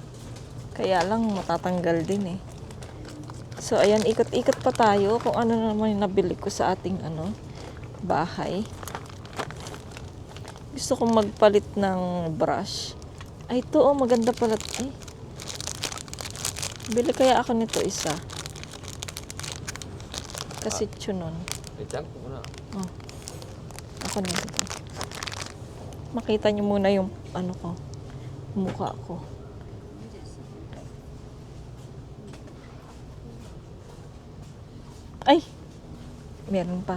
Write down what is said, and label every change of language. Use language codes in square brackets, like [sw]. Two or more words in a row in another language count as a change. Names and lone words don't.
[tl] Kaya lang, matatanggal din eh. So, ayan, ikot-ikot pa tayo kung ano naman yung nabili ko sa ating bahay. Gusto kong magpalit ng brush. Ay, ito oh, maganda pala. Ay. Bili kaya ako nito isa. Kasi tsunon. [ja] え、ジャンクかな [tl] Oh. Ako nito. Makita niyo muna yung ano ko. Mukha ko. Ay! Meron pa.